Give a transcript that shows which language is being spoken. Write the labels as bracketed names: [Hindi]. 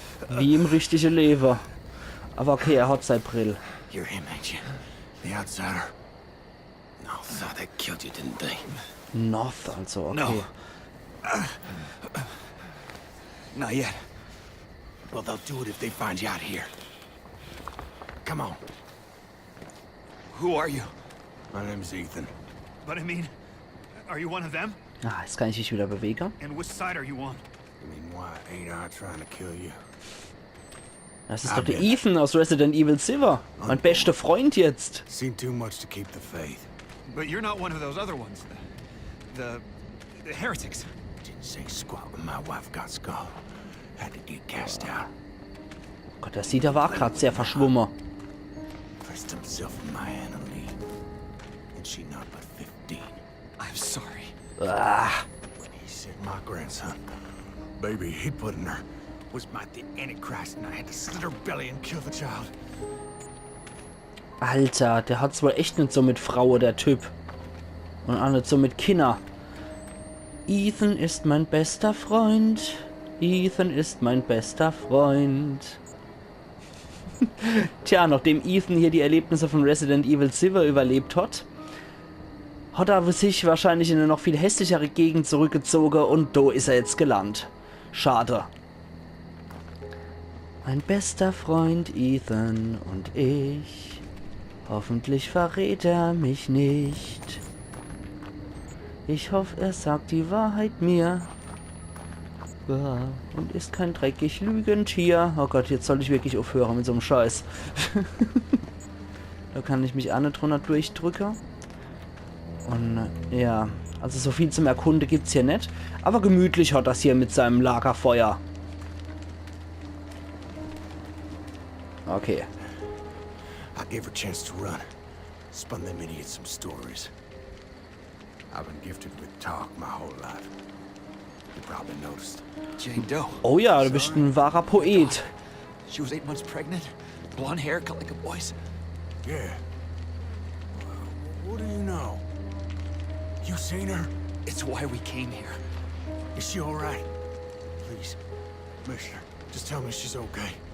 [German] Wie im richtigen Leben. Aber okay, er hat sein Brill. [English] You're him, ain't you? The outsider. No, thought they killed you, didn't they? [German] North, also, okay. [English] No. Not yet. Well, they'll do it if they find you out here. Come on. Who are you? My name's Ethan. But I mean, are you one of them? [German] Ah, jetzt kann ich mich wieder bewegen. [English] And which side are you on? You mean, why ain't I trying to kill you? [German] Das ist doch der Ethan aus Resident Evil Silver. Mein bester Freund jetzt. [English] Seen too much to keep the faith. But you're not one of those other ones. The heretics. Didn't say squat when my wife got skulled. Had to get cast out. [German] Oh Gott, das sieht aber auch gerade sehr verschwommen. [English] Pressed himself in my Annalie. And she not but 15. I'm sorry. Ah, He said my grandson, baby he put in her, was my the Antichrist, and I had to slit her belly and kill the child. [German] Alter, der hat's wohl echt nicht so mit Frau, der Typ. Und auch nicht so mit Kinder. Ethan ist mein bester Freund. Ethan ist mein bester Freund. Tja, nachdem Ethan hier die Erlebnisse von Resident Evil Silver überlebt hat er sich wahrscheinlich in eine noch viel hässlichere Gegend zurückgezogen und da ist er jetzt gelandet. Schade. Mein bester Freund Ethan und ich. Hoffentlich verrät er mich nicht. Ich hoffe, er sagt die Wahrheit mir. Ja, und ist kein dreckig Lügentier. Oh Gott, jetzt soll ich wirklich aufhören mit so einem Scheiß. Da kann ich mich auch nicht drunter durchdrücken. Und ja, also so viel zum Erkunden gibt es hier nicht. Aber gemütlich hat das hier mit seinem Lagerfeuer. Okay. [English] I gave her a chance to run. Spun them idiots some stories. I've been gifted with talk my whole life. You probably noticed. Jane Doe. [German] Oh ja, du bist ein wahrer Poet. [English] She was 8 months pregnant. Blonde hair, cut like a boy's. Yeah. What do you know? You seen her? It's why we came here. Is she all right? Please, Commissioner, just tell me she's okay.